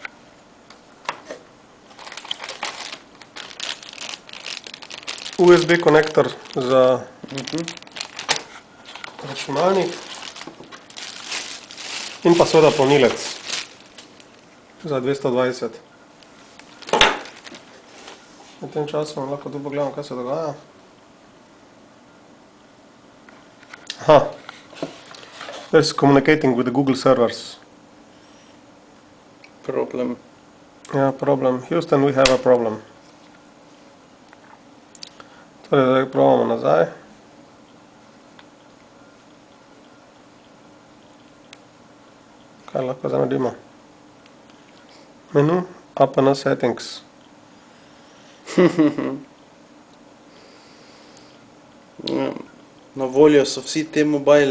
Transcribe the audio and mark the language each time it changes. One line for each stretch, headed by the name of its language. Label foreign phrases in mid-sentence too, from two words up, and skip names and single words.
Slovenian: USB konektor za računalnik in pa seveda polnilec za 220. V tem času lahko tu pogledamo, kaj se dogaja. Aha.
English: There's communicating with the Google servers. Problem.
Slovenian: Ja, problem.
English: Houston, we have a problem.
Slovenian: Torej, zdaj probamo nazaj. Kaj lahko zdaj naredimo?
English: Menu, APN settings.
Slovenian: Na voljo so vsi te mobili